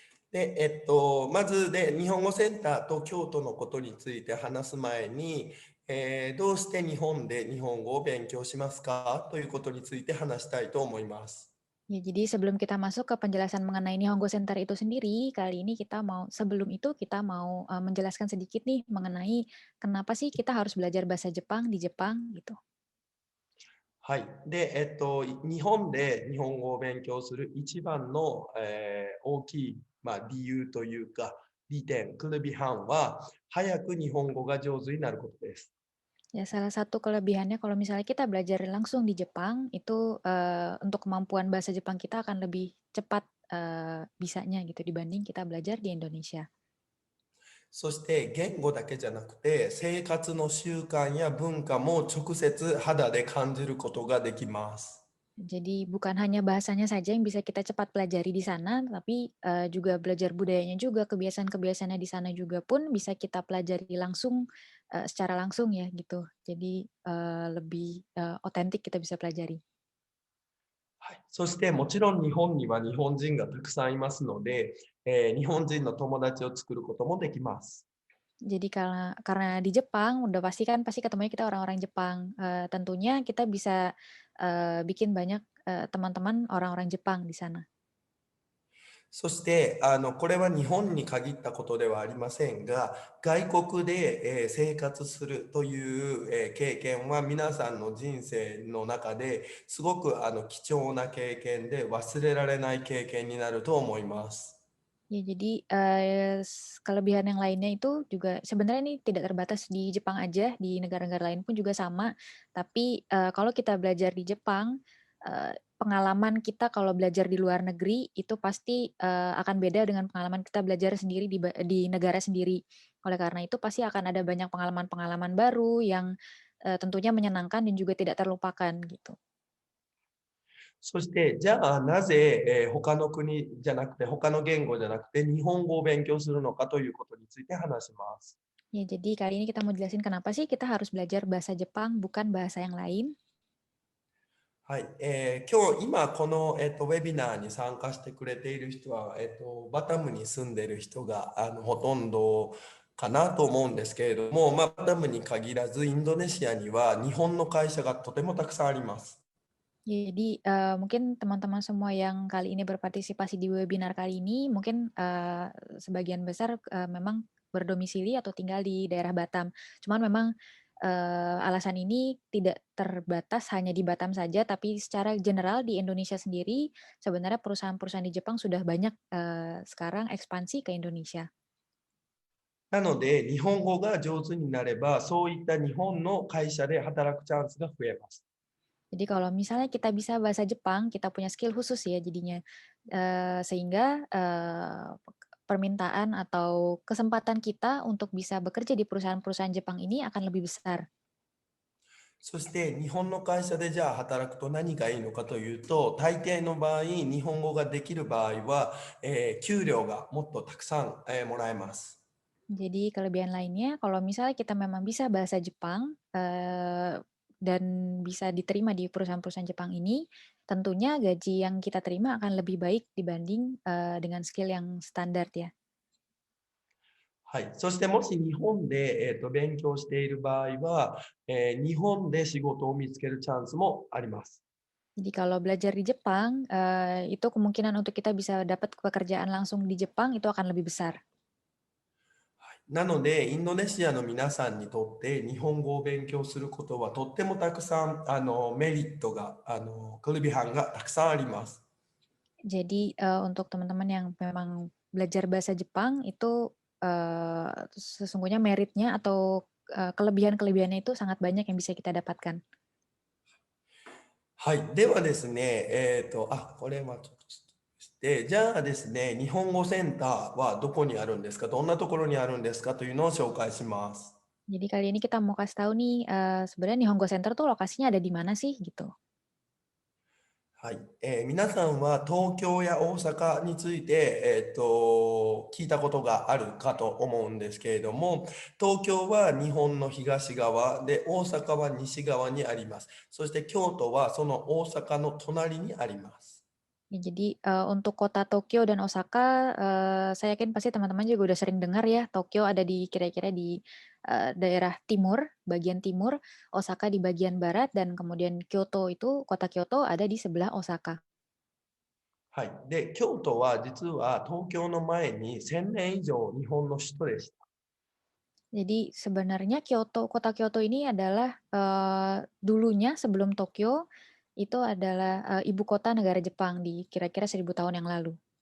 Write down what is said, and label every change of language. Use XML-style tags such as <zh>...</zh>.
<ja>で、まずで、日本語センターと京都のことについて話す前に、どうして日本で日本語を勉強しますかということについて話したいと思います。</ja> <id>Ya, jadi sebelum kita masuk ke penjelasan mengenai Nihongo Center itu sendiri, kali ini sebelum itu kita mau menjelaskan sedikit nih mengenai kenapa sih kita harus belajar bahasa Jepang di Jepang gitu.</id> <ja>はい。で、日本で日本語を勉強する一番の、大きい、理由というか、利点、クルビハンは、早く日本語が上手になることです。</ja> <id>Ya, salah satu kelebihannya kalau misalnya kita belajar langsung di Jepang, itu untuk kemampuan bahasa Jepang kita akan lebih cepat bisanya gitu dibanding kita belajar di Indonesia.</id> <ja>そして言語だけじゃなくて、生活の習慣や文化も直接肌で感じることができます。</ja> <id>Jadi bukan hanya bahasanya saja yang bisa kita cepat pelajari di sana, tapi juga belajar budayanya juga, kebiasaan-kebiasaannya di sana juga pun bisa kita pelajari langsung, secara langsung ya gitu. Jadi lebih otentik kita bisa pelajari.</id> <ja>はい、そしてもちろん日本には日本人がたくさんいますので、日本人の友達を作ることもできます。</ja> <id>Jadi karena di Jepang udah pasti ketemunya kita orang-orang Jepang. Tentunya kita bisa bikin banyak teman-teman orang-orang Jepang di sana.</id> <ja>そしてこれは日本に限ったことではありませんが、外国で、生活するという、経験は皆さんの人生の中ですごく貴重な経験で忘れられない経験になると思います。</ja> <id>Ya, jadi kelebihan yang lainnya itu juga sebenarnya ini tidak terbatas di Jepang aja, di negara-negara lain pun juga sama. Tapi kalau kita belajar di Jepang, pengalaman kita kalau belajar di luar negeri itu pasti akan beda dengan pengalaman kita belajar sendiri di negara sendiri. Oleh karena itu pasti akan ada banyak pengalaman-pengalaman baru yang tentunya menyenangkan dan juga tidak terlupakan gitu.</id> <ja>そして、じゃあなぜ、他の国じゃなくて、他の言語じゃなくて、日本語を勉強するのかということについて話します。</ja> <id>Ya, jadi kali ini kita mau jelasin kenapa sih kita harus belajar bahasa Jepang, bukan bahasa yang lain.</id> <ja>はい、今この、ウェビナーに参加してくれている人は、バタムに住んでいる人がほとんどかなと思うんですけれども、バタムに限らずインドネシアには日本の会社がとてもたくさんあります。</ja> <id>Jadi mungkin teman-teman semua yang kali ini berpartisipasi di webinar kali ini mungkin sebagian besar memang berdomisili atau tinggal di daerah Batam. Cuman memang alasan ini tidak terbatas hanya di Batam saja, tapi secara general di Indonesia sendiri sebenarnya perusahaan-perusahaan di Jepang sudah banyak sekarang ekspansi ke Indonesia.</id> <ja>なので、日本語が上手になれば、そういった日本の会社で働くチャンスが増えます。</ja> <id>Jadi kalau misalnya kita bisa bahasa Jepang, kita punya skill khusus ya jadinya, sehingga permintaan atau kesempatan kita untuk bisa bekerja di perusahaan-perusahaan Jepang ini akan lebih besar.</id> <ja>そして日本の会社でじゃあ働くと何がいいのかというと、大抵の場合、日本語ができる場合は、給料がもっとたくさん、もらえます。</ja> <id>Jadi kelebihan lainnya, kalau misalnya kita memang bisa bahasa Jepang dan bisa diterima di perusahaan-perusahaan Jepang ini, tentunya gaji yang kita terima akan lebih baik dibanding dengan skill yang standar ya.</id> <ja>はい、そしてもし日本で、勉強している場合は、日本で仕事を見つけるチャンスもあります。</ja> <id>Jadi kalau belajar di Jepang, itu kemungkinan untuk kita bisa dapat pekerjaan langsung di Jepang itu akan lebih besar.</id> <ja>なので、インドネシアの皆さんにとって日本語を勉強することはとってもたくさんメリットがkelebihanがたくさんあります。</ja> <id>Jadi untuk teman-teman yang memang belajar bahasa Jepang itu sesungguhnya meritnya atau kelebihan-kelebihannya itu sangat banyak yang bisa kita dapatkan.</id> <ja>はい、ではですね、これはちょっとしてじゃあですね、日本語センターはどこにあるんですか、どんなところにあるんですかというのを紹介します。</ja> <id>Jadi kali ini kita mau kasih tahu nih, sebenarnya Nihongo Center tuh lokasinya ada di mana sih gitu.</id> <ja>はい、皆さんは東京や大阪について、聞いたことがあるかと思うんですけれども、東京は日本の東側で、大阪は西側にあります。そして京都はその大阪の隣にあります。</ja> <id>Ya, jadi untuk kota Tokyo dan Osaka, saya yakin pasti teman-teman juga udah sering dengar ya, Tokyo ada di kira-kira di daerah timur, bagian timur, Osaka di bagian barat, dan kemudian Kyoto itu, kota Kyoto ada di sebelah Osaka.</id> <ja>はい、で、京都は実は東京の前に1000年以上日本の首都でした。</ja> <id>Jadi sebenarnya kota Kyoto ini adalah dulunya sebelum Tokyo itu adalah ibu kota negara Jepang di kira-kira 1000 tahun yang lalu.</id>